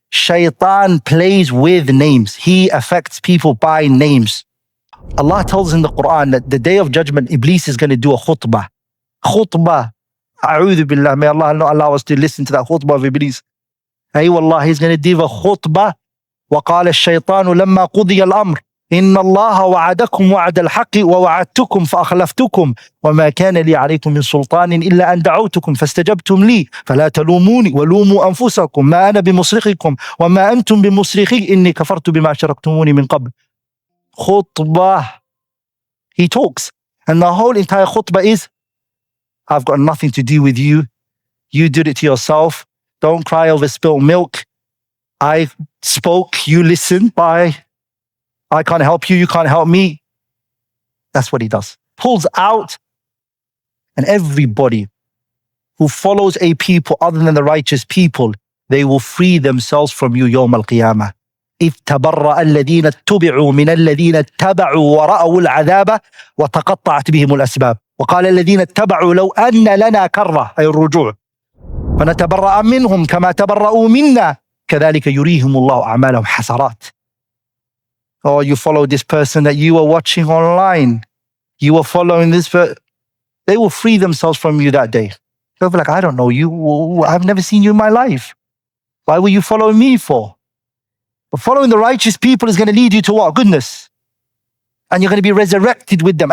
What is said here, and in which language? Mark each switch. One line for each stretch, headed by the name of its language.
English: Shaitan plays with names. He affects people by names. Allah tells in the Quran that the day of judgment, Iblis is going to do a khutbah. Khutbah. A'udhu billah. May Allah not allow us to listen to that khutbah of Iblis. Hey, wallah, he's going to give a khutbah.
Arabic: وقال الشيطان لما قضي الأمر إن الله وعدكم وعد الحق ووعدتكم فأخلفتكم وما كان لي عليكم من سلطان إلا أن دعوتكم فاستجبتم لي فلا تلوموني ولوموا أنفسكم ما أنا بمصرخكم وما أنتم بمصرخي إني كفرت بما شركتموني من قبل.
English: Khutbah. He talks. And the whole entire khutbah is, I've got nothing to do with you. You did it to yourself. Don't cry over spilled milk. I spoke, you listened. I can't help you, you can't help me. That's what he does. Pulls out. And everybody who follows a people other than the righteous people, they will free themselves from you, Yawm al-Qiyamah.
Arabic: إذ تبرأ الذين اتبعوا من الذين اتبعوا ورأوا العذاب وتقطعت بهم الأسباب وقال الذين اتبعوا لو أن لنا كرة أي الرجوع فنتبرأ منهم كما تبرأوا منا كذلك يريهم الله أعمالهم حسرات.
English: Oh, you follow this person that you were watching online. You were following this person. They will free themselves from you that day. They'll be like, I don't know you. I've never seen you in my life. Why were you following me for? But following the righteous people is going to lead you to what? Goodness. And you're going to be resurrected with them.